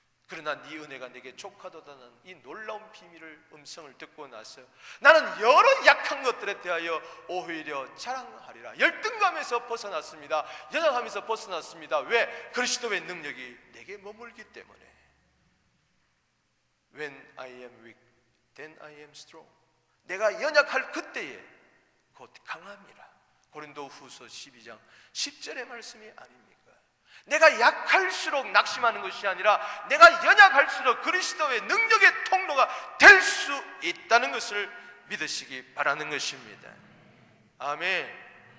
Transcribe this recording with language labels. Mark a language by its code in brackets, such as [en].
[ko] 그러나 네 은혜가 내게 족하도다는 이 놀라운 비밀을, 음성을 듣고 나서 나는 여러 약한 것들에 대하여 오히려 자랑하리라. 열등감에서 벗어났습니다. 연약함에서 벗어났습니다. 왜? 그리스도의 능력이 내게 머물기 때문에. [en] When I am weak, then I am strong. [ko] 내가 연약할 그때에 곧 강함이라. 고린도 후서 12장 10절의 말씀이 아닙니까? 내가 약할수록 낙심하는 것이 아니라 내가 연약할수록 그리스도의 능력의 통로가 될 수 있다는 것을 믿으시기 바라는 것입니다. 아멘.